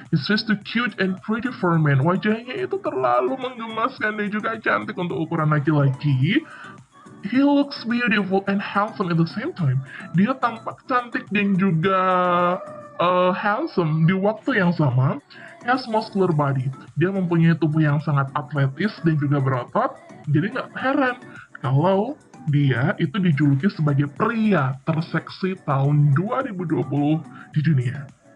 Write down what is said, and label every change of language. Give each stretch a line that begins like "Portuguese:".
English: His face too cute and pretty for men.
Indonesian: Wajahnya itu terlalu menggemaskan dan juga cantik untuk ukuran laki-laki.
English: He looks beautiful and handsome at the same time.
Indonesian: Dia tampak cantik dan juga handsome di waktu yang sama.
English: He has muscular body.
Indonesian: Dia mempunyai tubuh yang sangat atletis dan juga berotot. Jadi nggak heran kalau Dia itu dijuluki sebagai pria terseksi tahun 2020 di dunia.